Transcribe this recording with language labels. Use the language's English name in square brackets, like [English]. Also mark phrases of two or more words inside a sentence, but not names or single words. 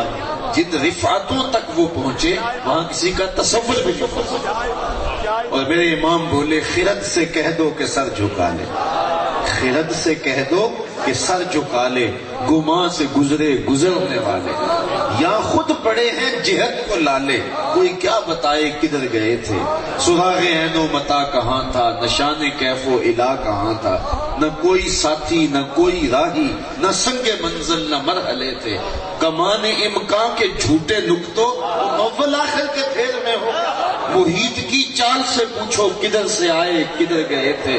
[Urdu] جن رفعتوں تک وہ پہنچے وہاں کسی کا تصور بھی نہیں ہو سکتا. اور میرے امام بولے خرد سے کہہ دو کہ سر جھکا لے، خرد سے کہہ دو کہ سر جھکا لے، گماں سے گزرے گزرنے والے، یا خود پڑے ہیں جہت کو لالے، کوئی کیا بتائے کدھر گئے تھے. سراغ عین و متا کہاں تھا، نشان کیف و الا کہاں تھا، نہ کوئی ساتھی نہ کوئی راہی، نہ سنگ منزل نہ مرحلے تھے. کمان امکان کے جھوٹے نکتوں اول آخر کے پھیر میں ہو، محیط کی چال سے پوچھو کدھر سے آئے کدھر گئے تھے.